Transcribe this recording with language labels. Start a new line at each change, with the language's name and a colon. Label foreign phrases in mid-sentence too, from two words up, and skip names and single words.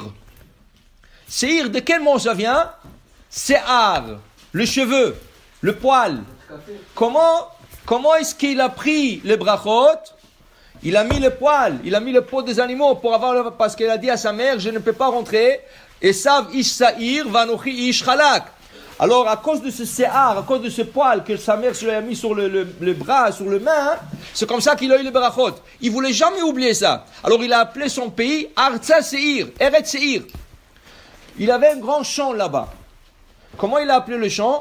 French: Seir, de quel mot ça vient? Se'ar, le cheveu. Le poil. Comment est-ce qu'il a pris le brachot? Il a mis le poil, il a mis le pot des animaux pour avoir, parce qu'il a dit à sa mère, je ne peux pas rentrer.
Hebrew: עשו איש שעיר ואנכי איש חלק.
French: Alors, à cause de ce se'ar, à cause de ce poil que sa mère se lui a mis sur le bras, sur le main, c'est comme ça qu'il a eu le brachot. Il voulait jamais oublier ça. Alors, il a appelé son pays
Hebrew: ארצה שעיר ארץ שעיר.
French: Il avait un grand champ là-bas. Comment il a appelé le champ?